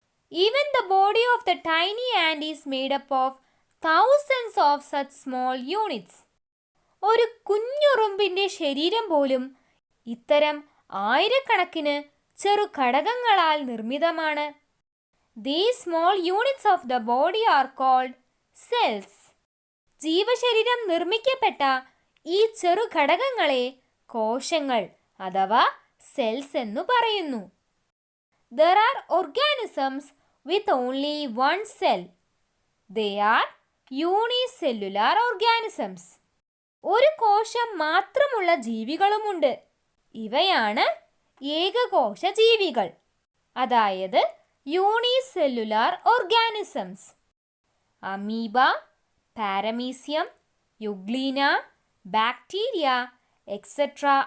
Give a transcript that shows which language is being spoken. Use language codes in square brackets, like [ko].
[en] Even the body of the tiny ant is made up of thousands of such small units. [ml] ഒരു കുഞ്ഞുറുമ്പിന്റെ ശരീരം പോലും ഇത്തരം ആയിരക്കണക്കിന് ചെറു ഘടകങ്ങളാൽ നിർമ്മിതമാണ്. [en] These small units of the body are called cells. [ml] ജീവശരീരം നിർമ്മിക്കപ്പെട്ട ഈ ചെറു ഘടകങ്ങളെ കോശങ്ങൾ അഥവാ സെൽസ് എന്നു പറയുന്നു. [en] There are organisms with only one cell. They are unicellular organisms. [ml] ഒരു കോശം മാത്രമുള്ള ജീവികളുമുണ്ട്. ഇവയാണ് ഏകകോശ ജീവികൾ, അതായത് unicellular organisms. Amoeba, paramecium, euglena, bacteria etc.